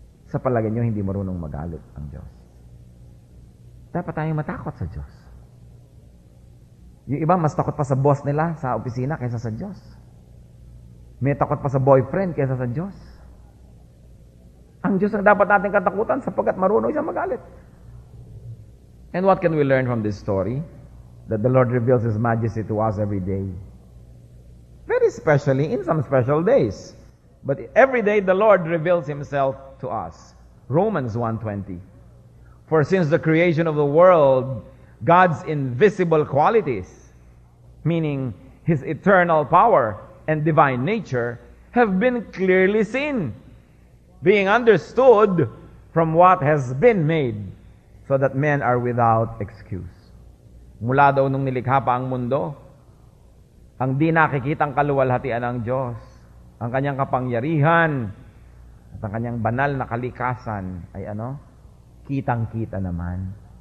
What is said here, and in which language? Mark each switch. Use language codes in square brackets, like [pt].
[tl] Sa palagay niyo, hindi marunong magalit ang Diyos. Dapat tayong matakot sa Diyos. Yung iba, mas takot pa sa boss nila sa opisina kaysa sa Diyos. May takot pa sa boyfriend kaysa sa Diyos. Ang Diyos ang dapat natin katakutan sapagkat marunong siya magalit. [en] And what can we learn from this story? That the Lord reveals His majesty to us every day. Very especially in some special days. But every day the Lord reveals Himself to us. Romans 1:20. For since the creation of the world, God's invisible qualities, meaning His eternal power and divine nature, have been clearly seen, being understood from what has been made, so that men are without excuse. [tl] Mula daw nung nilikha pa ang mundo, ang di nakikitang kaluwalhatian ng Diyos, ang kanyang kapangyarihan, at ang kanyang banal na kalikasan ay kitang-kita naman.